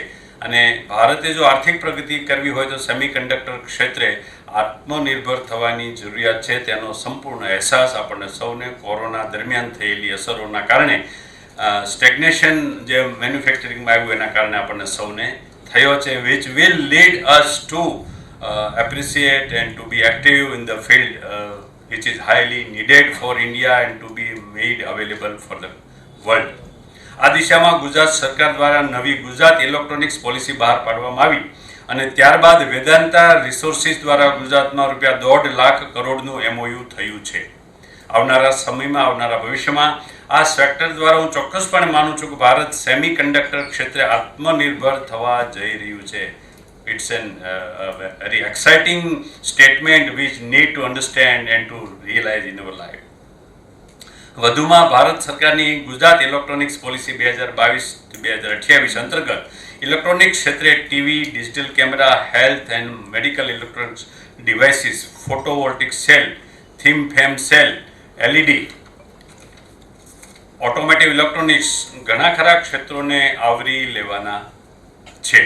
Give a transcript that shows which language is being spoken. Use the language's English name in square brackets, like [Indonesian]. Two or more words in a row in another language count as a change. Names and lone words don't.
[Gujarati] અને ભારતે જો આર્થિક પ્રગતિ કરવી હોય તો સેમિકન્ડક્ટર ક્ષેત્રે આત્મનિર્ભર થવાની જરૂરિયાત છે. તેનો સંપૂર્ણ અહેસાસ આપણને સૌને કોરોના દરમિયાન થયેલી અસરોના કારણે સ્ટેગ્નેશન જે મેન્યુફેક્ચરિંગમાં આવ્યું એના કારણે આપણને સૌને થયો છે, [English] which will lead us to appreciate and to be active in the field which is highly needed for India and to be made available for the world. [Gujarati] આ દિશામાં ગુજરાત સરકાર દ્વારા નવી ગુજરાત ઇલેક્ટ્રોનિક્સ પોલિસી બહાર પાડવામાં આવી અને ત્યારબાદ વેદાંતા રિસોર્સિસ દ્વારા ગુજરાતમાં ₹1.5 લાખ કરોડનું MOU થયું છે. આવનારા સમયમાં, આવનારા ભવિષ્યમાં આ સેક્ટર દ્વારા હું ચોક્કસપણે માનું છું કે ભારત સેમિકન્ડક્ટર ક્ષેત્રે આત્મનિર્ભર થવા જઈ રહ્યું છે. [English] It's a very exciting statement which need to understand and to realize in our life. [Gujarati] વધુમાં ભારત સરકારની ગુજરાત ઇલેક્ટ્રોનિક્સ પોલિસી 2022-2028 અંતર્ગત ઇલેક્ટ્રોનિક ક્ષેત્રે ટીવી, [English] digital camera, health and medical electronics devices, photovoltaic cell, thin film cell, [Gujarati] LED, [English] automotive electronics [Gujarati] ઘણા ખરા ક્ષેત્રોને આવરી લેવાના છે.